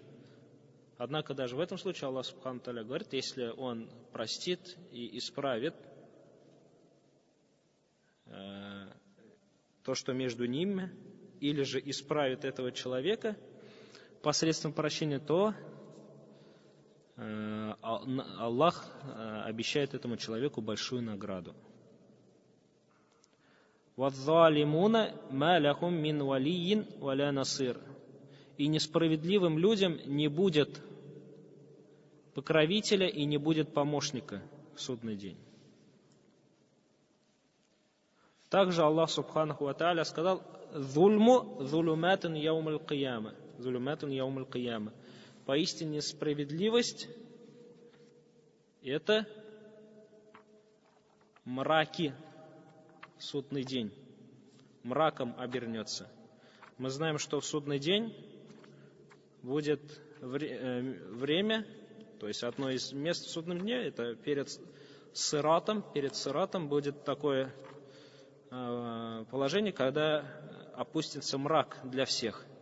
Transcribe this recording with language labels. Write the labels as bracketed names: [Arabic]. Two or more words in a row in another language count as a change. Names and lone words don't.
[Russian] Однако даже в этом случае [Arabic] الله سبحانه تعالى [Russian] говорит, если он простит и исправит то, что между ними, или же исправит этого человека посредством прощения, то Аллах обещает этому человеку большую награду. [Arabic] وَالظَّالِمُونَ مَا لَهُمْ مِنْ وَلِيٍّ وَلَا نَصِيرٍ. [Russian] И несправедливым людям не будет покровителя и не будет помощника в судный день. [Arabic] Также الله سبحانه وتعالى сказал: «الظلم ظلمات يوم القيامة». ظلمات يوم القيامة. [Russian] Поистине справедливость — это мраки в судный день. Мраком обернется. Мы знаем, что в судный день будет время, то есть одно из мест в судном дне, это перед сиратом будет такое положение, когда опустится мрак для всех.